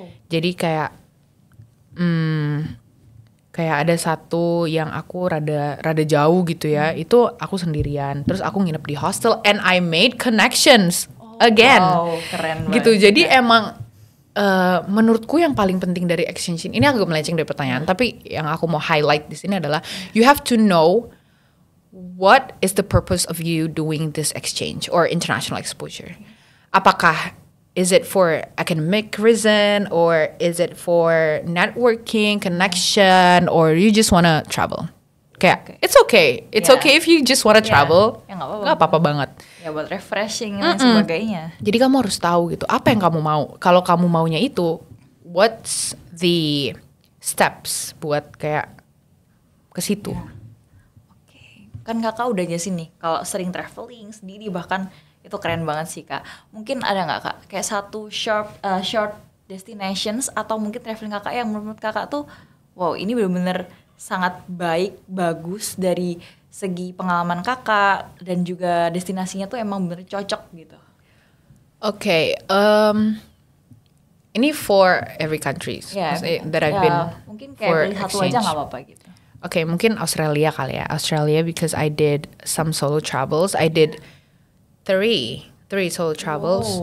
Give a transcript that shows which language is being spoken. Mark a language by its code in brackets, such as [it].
[id] Jadi kayak kayak ada satu yang aku rada jauh gitu ya, itu aku sendirian. Terus aku nginep di hostel [en] and I made connections again. [id] Wow, keren banget. Gitu. Jadi emang menurutku yang paling penting dari exchange ini agak melenceng dari pertanyaan, tapi yang aku mau highlight di sini adalah [en] you have to know what is the purpose of you doing this exchange or international exposure. [id] Apakah [en] is it for academic reason or is it for networking, connection, or you just wanna travel? Kayak it's okay. It's okay if you just wanna travel. [id] Ya, nggak apa-apa banget. Ya buat refreshing dan sebagainya. Jadi kamu harus tahu gitu apa yang kamu mau. Kalau kamu maunya itu, [en] what's the steps [id] buat kayak ke situ? Kan kakak udah jelasin nih kalau sering traveling sendiri, bahkan itu keren banget sih kak. Mungkin ada nggak kak kayak satu short destinations atau mungkin traveling kakak yang menurut kakak tuh wow ini benar-benar sangat baik, bagus dari segi pengalaman kakak dan juga destinasinya tuh emang bener cocok gitu. [en] Okay, [id] ini [en] for every country that I've been [id] mungkin [en] for [id] kayak pilih satu aja nggak apa-apa gitu. Okay, mungkin Australia kali ya. [en] Australia because I did some solo travels. I did three solo travels.